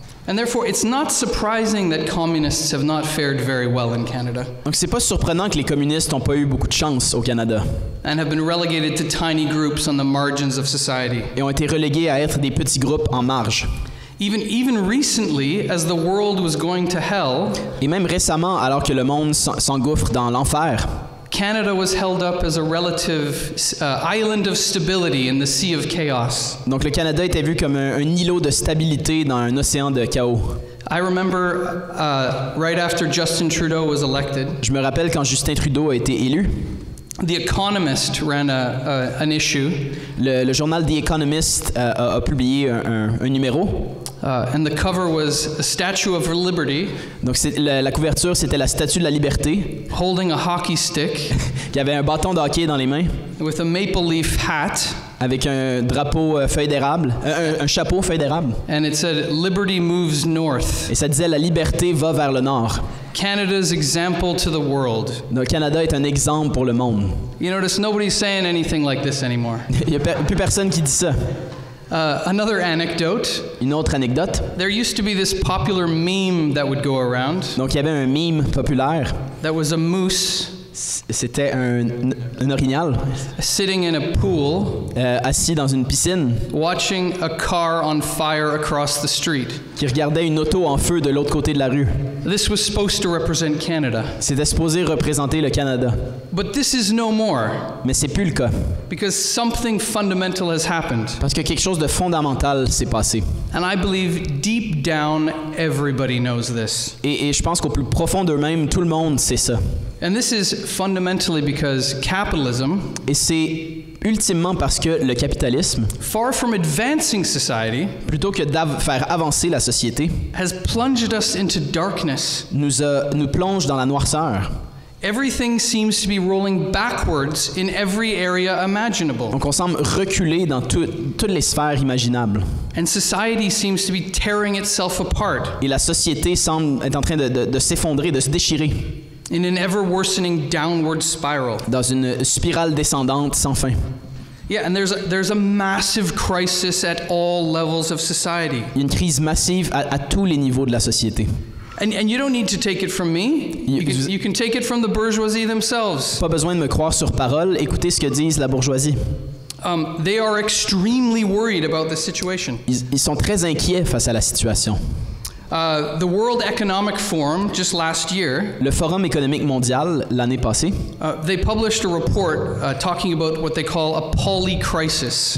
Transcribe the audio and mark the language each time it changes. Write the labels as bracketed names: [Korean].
[English] And therefore, it's not surprising that communists have not fared very well in Canada. [French] Donc c'est pas surprenant que les communistes n'ont pas eu beaucoup de chance au Canada. [English] And have been relegated to tiny groups on the margins of society. [French] Et ont été relégués à être des petits groupes en marge. [English] Even recently, as the world was going to hell, [French] et même récemment, alors que le monde s'engouffre dans l'enfer, [English] Canada was held up as a relative island of stability in the sea of chaos. [French] Donc le Canada était vu comme un îlot de stabilité dans un océan de chaos. [English] I remember right after Justin Trudeau was elected. [French] Je me rappelle quand Justin Trudeau a été élu. [English] The Economist ran an issue. [French] Le journal The Economist a publié un numéro. [English] And the cover was a Statue of Liberty. [French] Donc la couverture, c'était la Statue de la Liberté. [English] Holding a hockey stick. [French] Qui avait un bâton de hockey dans les mains. [English] With a maple leaf hat. [French] Avec un drapeau feuille d'érable, un chapeau feuille d'érable. [English] And it said Liberty moves north. [French] Et ça disait la liberté va vers le nord. [English] Canada's example to the world. [French] Le Canada est un exemple pour le monde. [English] You notice nobody's saying anything like this anymore. [French] Il y a plus personne qui dit ça. [English] Another anecdote. [French] Une autre anecdote. [English] There used to be this popular meme that would go around. [French] Donc il y avait un meme populaire. [English] That was a moose. [French] C'était un orignal. [English] Sitting in a pool. [French] Assis dans une piscine. [English] Watching a car on fire across the street. [French] Qui regardait une auto en feu de l'autre côté de la rue. [English] This was supposed to represent Canada. [French] C'était supposé représenter le Canada. [English] But this is no more. [French] Mais c'est plus le cas. [English] Because something fundamental has happened. [French] Parce que quelque chose de fondamental s'est passé. [English] And I believe deep down everybody knows this. [French] Et je pense qu'au plus profond d'eux-mêmes, tout le monde sait ça. [English] And this is fundamentally because capitalism, [French] et c'est ultimement parce que le capitalisme, [English] far from advancing society, [French] plutôt que de faire avancer la société, [English] has plunged us into darkness. [French] Nous plonge dans la noirceur. [English] Everything seems to be rolling backwards in every area imaginable. [French] Donc on semble reculer dans toutes les sphères imaginables. [English] And society seems to be tearing itself apart. [French] Et la société semble être en train de s'effondrer, de se déchirer. [English] In an ever worsening downward spiral. [French] Dans une spirale descendante sans fin. [English] Yeah, and there's a massive crisis at all levels of society. [French] Il y a une crise massive à tous les niveaux de la société. [English] And you don't need to take it from me. You can take it from the bourgeoisie themselves. [French] Pas besoin de me croire sur parole, écoutez ce que disent la bourgeoisie. [English] They are extremely worried about this situation. [French] Ils sont très inquiets face à la situation. [English] The World Economic Forum, just last year, [French] Le Forum économique mondial, l'année passée, [English] they published a report talking about what they call a polycrisis.